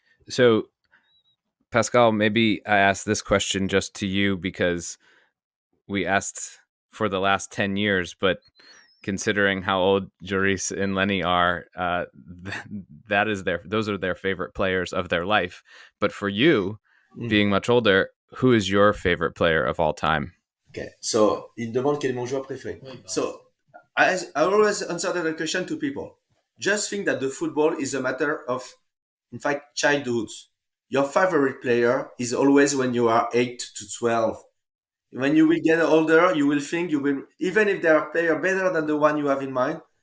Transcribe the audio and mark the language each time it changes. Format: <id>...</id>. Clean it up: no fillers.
<en>So, Pascal, maybe I asked this question just to you because we asked for the last 10 years, but considering how old Joris and Lennie are, those are their favorite players of their life. But for you, being much older, who is your favorite player of all time? Okay, so</en> <fr>il demande quel est mon joueur préféré.</fr> <en>So I always answer that question to people. Just think that the football is a matter of, in fact, childhood. Your favorite player is always when you are 8 to 12. When you will get older, you will think even if there are players better than the one you have in mind,</en>